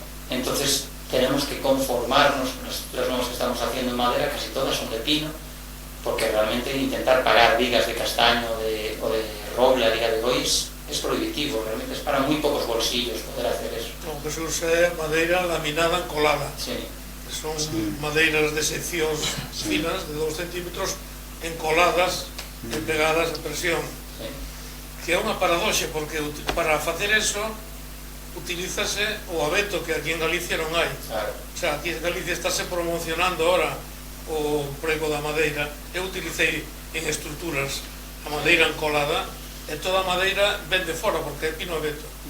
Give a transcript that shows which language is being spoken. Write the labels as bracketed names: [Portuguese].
[Spanish] Entonces tenemos que conformarnos con las estructuras nuevas que estamos haciendo en madera, casi todas son de pino, porque realmente intentar pagar vigas de castaño o de roble a día de hoy es prohibitivo, realmente es para muy pocos bolsillos poder hacer eso. Lo que se usa [Galician] é madeira laminada encolada. Sí. Son madeiras de seccións finas de 2 centímetros encoladas e pegadas a presión. Sí. Que é unha paradoxe, porque para facer eso utilízase o abeto, que aquí en Galicia non hai. Claro. O sea, aquí en Galicia estáse promocionando ahora o prego da madeira. Eu utilicei en estruturas a madeira encolada e toda a madeira ven de fora porque é pino abeto.